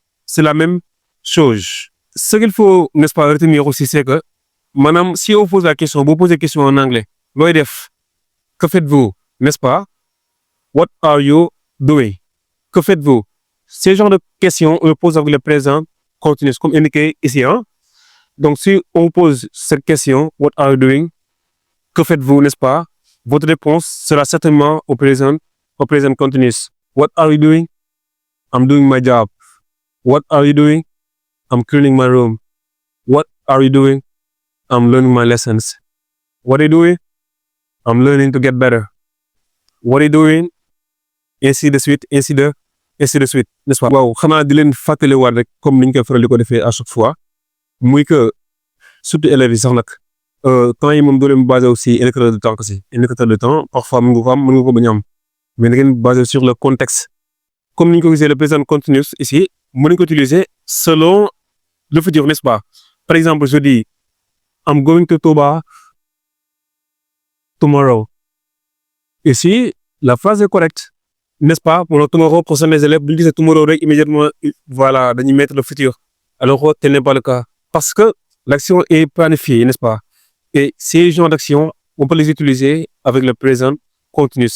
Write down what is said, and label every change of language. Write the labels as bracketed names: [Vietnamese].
[French] c'est la même chose. Ce qu'il faut, n'est-ce pas, retenir aussi, c'est que, madame, si on pose la question, vous posez la question en anglais, l'OEDF, que faites-vous, n'est-ce pas? [English] What are you doing? [French] Que faites-vous? Ces genres de questions, on le pose avec le présent continu, comme indiqué ici. Hein? Donc, si on pose cette question, [English] what are you doing? [French] Que faites-vous, n'est-ce pas? Votre réponse sera certainement au présent continuous. [English] What are you doing? I'm doing my job. What are you doing? I'm cleaning my room. What are you doing? I'm learning my lessons. What are you doing? I'm learning to get better. What are you doing? [French] Ainsi de suite, ainsi de suite, n'est-ce pas? [Wolof] waaw xanaa di leen fàttaliwaat rek comme ni ñu koy faral di ko defee [French] à chaque fois [Wolof] muy [French] que surtout élèves [Wolof] yi sax nag temps yi moom doo leen [French] basé aussi indicateur de temps aussi indicateur de temps parfois [Wolof] mën nga ko am mën nga ko bañ a am mais da ngeen [French] basé sur le contexte [Wolof] comme ni ñu ko gisee [French] le présent continuous ici [Wolof] mën nañu ko [French] utiliser selon le futur, n'est-ce pas? Par exemple, je dis [English] I'm going to Touba tomorrow. [French] Ici, la phrase est correcte, n'est-ce pas? Pour le tomorrow, pour mes élèves, ils disent tomorrow, immédiatement, voilà, d'aller mettre le futur. Alors, tel n'est pas le cas. Parce que l'action est planifiée, n'est-ce pas? Et ces genres d'actions, on peut les utiliser avec le présent continu.